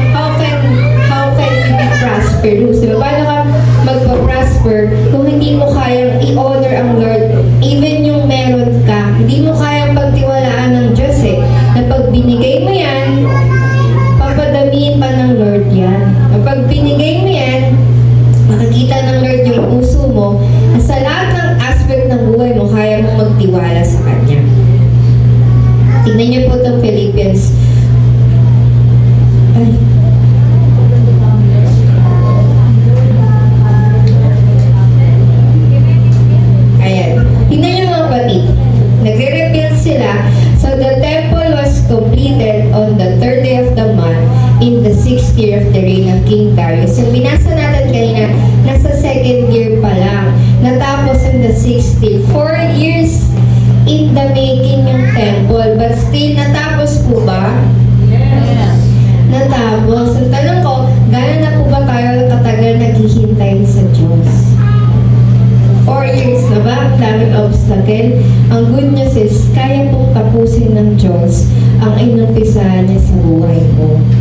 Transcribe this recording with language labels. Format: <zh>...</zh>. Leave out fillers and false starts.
<en>How can you be prosperous?</en> <tl>Diba? Paano ka magpa-prosper kung hindi mo kayang i-honor ang Lord? Even yung meron ka, hindi mo kayang pagtiwalaan ng Diyos na pag binigay mo yan, papadamihin pa ng Lord yan. Kapag binigay mo yan, makikita ng Lord yung puso mo na sa lahat ng aspect ng buhay mo, kaya mong magtiwala sa Kanya. Tingnan niyo po itong Philippians. Ayan. Tingnan niyo mga kapatid. Nagre-rebuild sila.</tl> <en>So the temple was completed on the 3rd day of the month in the 6th year of the reign of King Darius.</en> <tl>Yung binasa natin kanina, nasa 2nd year pa lang. Natapos</tl> <en>in the 6th year. 4 years in the making yung temple. But still,</en> <tl>natapos po ba?</tl> <en>Yes.</en> <tl>Natapos. Ang tanong ko, gano'n na po ba tayo katagal naghihintay sa Diyos? 4 years na ba? Ang daming obstacle. Ang good news is, kaya pong tapusin ng Diyos ang inumpisahan niya sa buhay mo.</tl>